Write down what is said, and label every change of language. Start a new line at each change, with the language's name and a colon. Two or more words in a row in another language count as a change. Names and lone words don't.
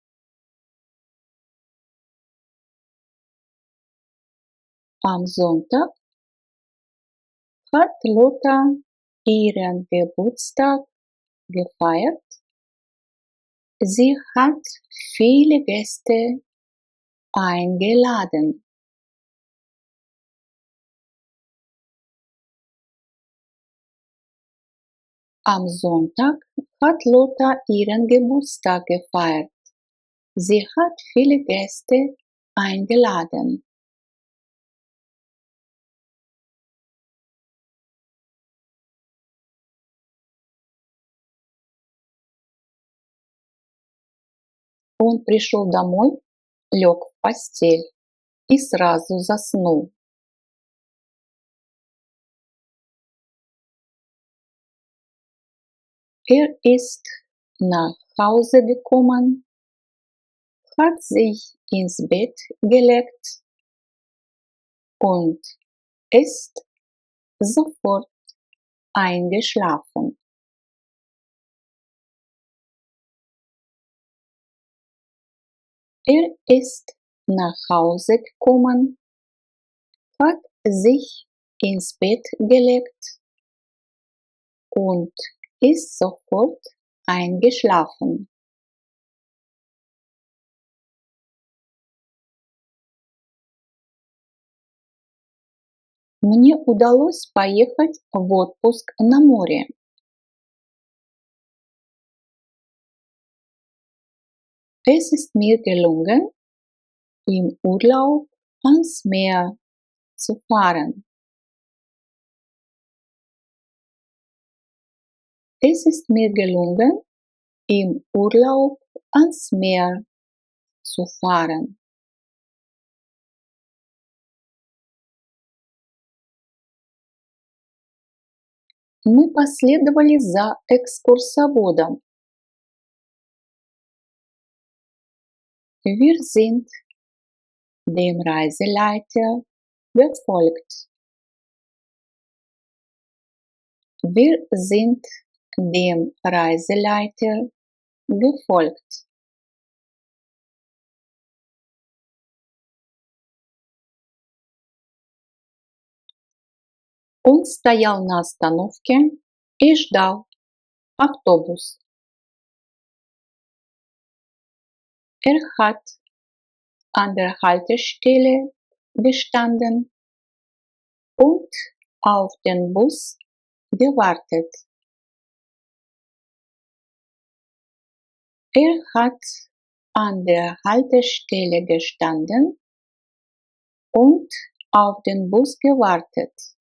German: Am Sonntag hat Lotta ihren Geburtstag gefeiert. Sie hat viele Gäste eingeladen. Am Sonntag hat Lotta ihren Geburtstag gefeiert. Sie hat viele Gäste eingeladen.
Russian: Он пришел домой, лег в постель и сразу заснул.
German: Ist nach Hause gekommen, hat sich ins Bett gelegt und ist sofort eingeschlafen. Ist nach Hause gekommen, hat sich ins Bett gelegt und ist sofort eingeschlafen.
Russian: Мне удалось поехать в отпуск на море.
German: Es ist mir gelungen, im Urlaub ans Meer zu fahren. Es ist mir gelungen, im Urlaub ans Meer zu fahren.
Russian: Мы последовали за экскурсоводом.
German: Wir sind dem Reiseleiter gefolgt. Wir sind dem Reiseleiter gefolgt.
Russian: Он стоял на остановке и ждал автобус.
German: Hat an der Haltestelle gestanden und auf den Bus gewartet. Hat an der Haltestelle gestanden und auf den Bus gewartet.